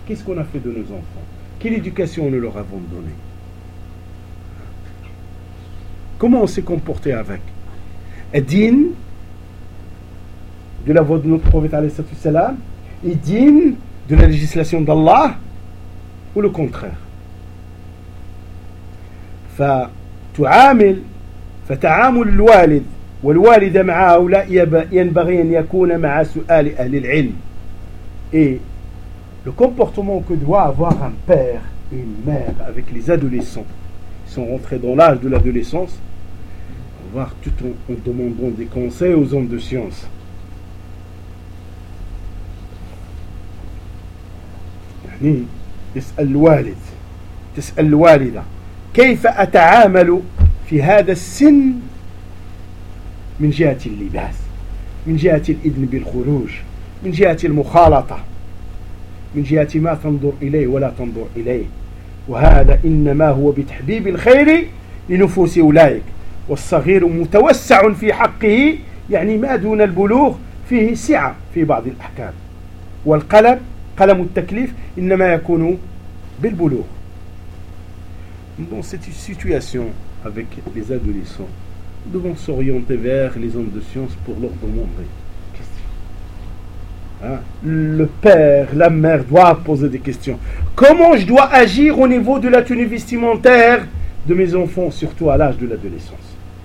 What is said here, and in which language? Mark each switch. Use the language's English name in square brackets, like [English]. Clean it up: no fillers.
[French] Qu'est-ce qu'on a fait de nos enfants? Quelle éducation nous leur avons donnée? Comment on s'est comporté avec? Et digne de la voix de notre prophète, alayhi salam, et digne de la législation d'Allah, ou le contraire? [Arabic] فتعامل فتعامل الوالد والوالدة مع هؤلاء ينبغي أن يكون مع سؤال أهل العلم. [French] Et le comportement que doit avoir un père et une mère avec les adolescents, ils sont rentrés dans l'âge de l'adolescence, voir tout en demandant des conseils aux hommes de science. [Arabic] يعني تسأل الوالد تسأل الوالدة كيف أتعامل في هذا السن من جهة اللباس من جهة الإذن بالخروج من جهة المخالطة من جهة ما تنظر إليه ولا تنظر إليه وهذا إنما هو بتحبيب الخير لنفوس أولئك والصغير متوسع في حقه يعني ما دون البلوغ فيه سعة في بعض الأحكام والقلم قلم التكليف إنما يكون بالبلوغ. [French] Dans cette situation avec les adolescents, nous devons s'orienter vers les hommes de science pour leur demander des questions. Hein? Le père, la mère doivent poser des questions. Comment je dois agir au niveau de la tenue vestimentaire de mes enfants, surtout à l'âge de l'adolescence?